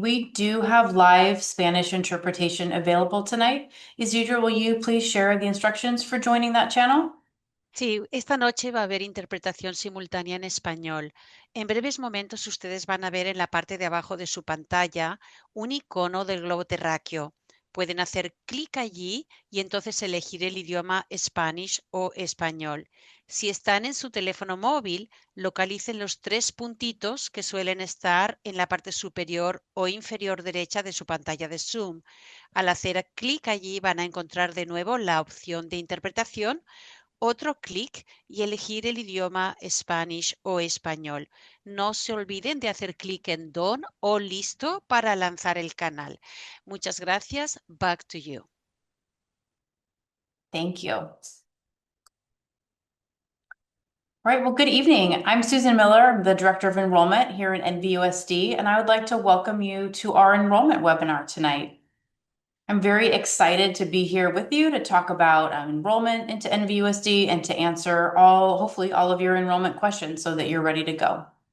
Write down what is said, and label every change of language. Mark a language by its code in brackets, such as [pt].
[en] We do have live Spanish interpretation available tonight. Isidro, will you please share the instructions for joining that channel? [es] Sí, esta noche va a haber interpretación simultánea en español. En breves momentos ustedes van a ver en la parte de abajo de su pantalla un icono del globo terráqueo. Pueden hacer clic allí y entonces elegir el idioma Spanish o español. Si están en su teléfono móvil, localicen los 3 puntitos que suelen estar en la parte superior o inferior derecha de su pantalla de Zoom. Al hacer clic allí van a encontrar de nuevo la opción de interpretación, otro clic y elegir el idioma Spanish o español. No se olviden de hacer clic en Done o Listo para lanzar el canal. Muchas gracias. [en] Back to you. Thank you. All right, well, good evening. I'm Susan Miller. I'm the Director of Enrollment here at NVUSD, and I would like to welcome you to our enrollment webinar tonight. I'm very excited to be here with you to talk about enrollment into NVUSD and to answer hopefully all of your enrollment questions so that you're ready to go.